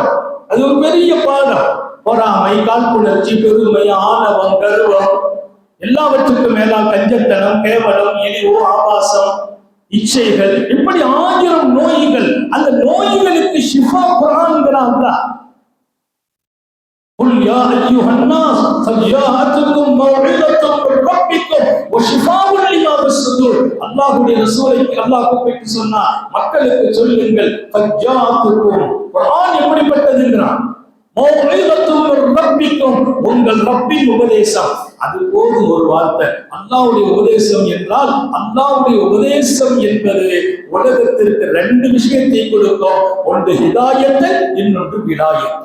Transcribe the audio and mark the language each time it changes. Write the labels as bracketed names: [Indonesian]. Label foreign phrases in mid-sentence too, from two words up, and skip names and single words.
[Tamil] அது ஒரு பெரிய பாடம். பொறாமை, காழ்ப்புணர்ச்சி, பெருமை, ஆணவம், கர்வம், எல்லாவற்றுக்கும் மேலால் கஞ்சத்தனம், கேவலம், இழிவு, ஆபாசம், இச்சைகள், இப்படி 1000 நோய்கள். அந்த நோய்களுக்கு ஷிஃபா குர்ஆன்ங்கறாங்க. [Arabic] قل يا ايها الناس قد جاءتكم موعظة من ربكم وشفاء لما في الصدور. [Tamil] அல்லாஹ்வுடைய ரசூலுக்கு அல்லாஹ் கூப்பிட்டு சொன்னார், மக்களுக்கு சொல்லுங்கள் [Arabic] قد جاءتكم. [Tamil] குர்ஆன் எப்படிப்பட்டதுங்கறான்? உங்கள் ரப்பின் உபதேசம். அது போதும் ஒரு வார்த்தை. அல்லாஹ்வுடைய உபதேசம் என்றால், அல்லாஹ்வுடைய உபதேசம் என்பது உலகத்திற்கு 2 விஷயத்தை கொடுக்கும். ஒன்று ஹிதாயத், இன்னொன்று விலாயத்.